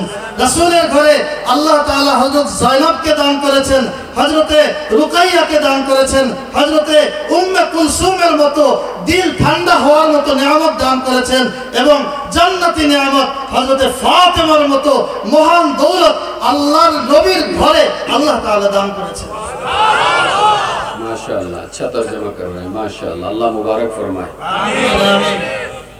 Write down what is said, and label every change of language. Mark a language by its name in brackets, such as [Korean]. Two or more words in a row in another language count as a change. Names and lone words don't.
[Bangla] রাসূলের ঘরে আল্লাহ তাআলা হযরত যায়েনবকে দান করেছেন, হযরতে রুকাইয়াকে দান করেছেন, হযরতে উম্মে কুলসুমের মতো দিল ঠান্ডা হওয়ার মতো নিয়ামত দান করেছেন, এবং জান্নাতি নিয়ামত হযরতে ফাতেমার মতো মহান দৌলত আল্লাহর নবীর ঘরে আল্লাহ তাআলা দান করেছেন। [Urdu] ماشاءاللہ، اچھا ترجمہ کر رہے ہیں، ماشاءاللہ، اللہ مبارک فرمائے۔ آمین۔